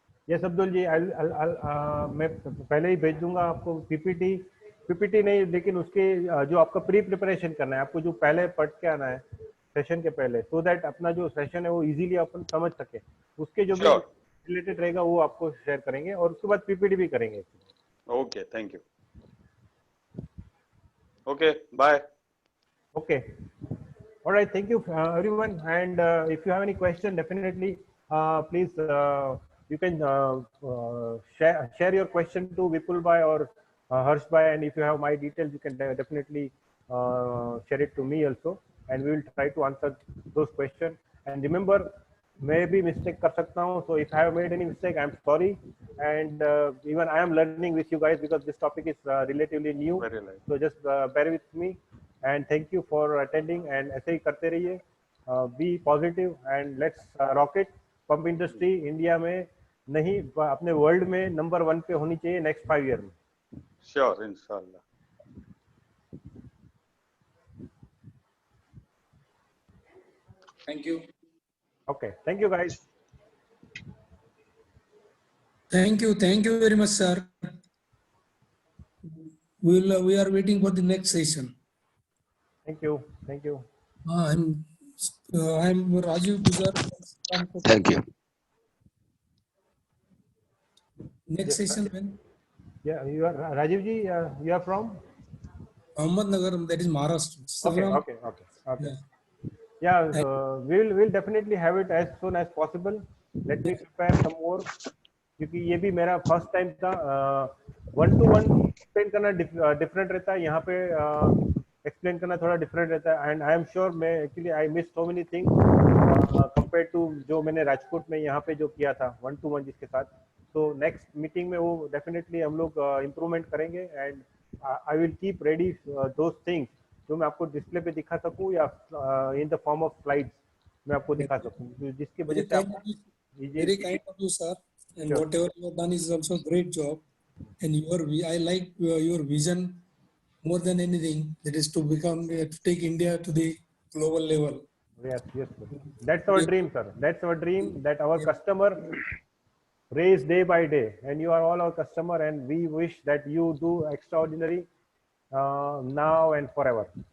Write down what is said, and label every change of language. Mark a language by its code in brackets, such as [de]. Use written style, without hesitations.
[hi] Yes Abdul जी, मैं पहले ही भेज दूंगा आपको पीपीटी नहीं, लेकिन उसके जो आपका प्री प्रिपरेशन करना है, आपको जो पहले पढ़ के आना है सेशन के पहले, सो दैट अपना जो सेशन है वो इजीली अपन समझ सके, उसके जो भी रिलेटेड रहेगा वो आपको शेयर करेंगे, और उसके बाद पीपीटी भी करेंगे. [en] Okay, thank you. Okay, bye. Okay, alright, thank you everyone, and if you have any question definitely please you can share your question to Vipul bhai or Harsh bhai, and if you have my details, you can definitely share it to me also, and we will try to answer those questions. And remember, [hi] मैं भी mistake कर सकता हूँ, [en] so if I have made any mistake, I am sorry, and even I am learning with you guys because this topic is relatively new, so just bear with me, and thank you for attending, and [hi] ऐसे ही करते रहिए, [en] be positive, and let's rock it. [hi] Pump industry India में नहीं, अपने world में number 1 पे होनी चाहिए नेक्स्ट 5 ईयर में. [en] Sure, इंशाल्लाह. Thank you. Okay, thank you guys. Thank you very much, sir. We are waiting for the next session. Thank you. I'm Rajiv Gujar. Thank you. Next session when? Yeah, you are Rajiv ji. You are from Ahmednagar, that is Maharashtra. Okay. Yeah, so we'll definitely have it as soon as possible. Let me prepare some more, [hi] क्योंकि ये भी मेरा first time था. 1-to-1 explain करना different रहता है, यहाँ पे एक्सप्लेन करना थोड़ा डिफरेंट रहता है, [en] and I am sure मैं actually I miss so many things [hi] compare to जो मैंने राजकोट में यहाँ पे जो किया था 1-to-1 जिसके साथ. तो नेक्स्ट मीटिंग में वो डेफिनेटली हम लोग इम्प्रूवमेंट करेंगे, [en] and I will keep ready those things [hi] जो मैं आपको डिस्प्ले पे दिखा सकूँ या [en] in the form of slides [hi] मैं आपको दिखा सकूँ, जिसकी वजह से आपको [en] very kind of you, sir, and sure. Whatever you have done is also a great job, and I like your vision more than anything, that is to take India to the global level. Yes, that's our dream, sir. That's our dream, that our customer raise day by day, and you are all our customer, and we wish that you do extraordinary now and forever.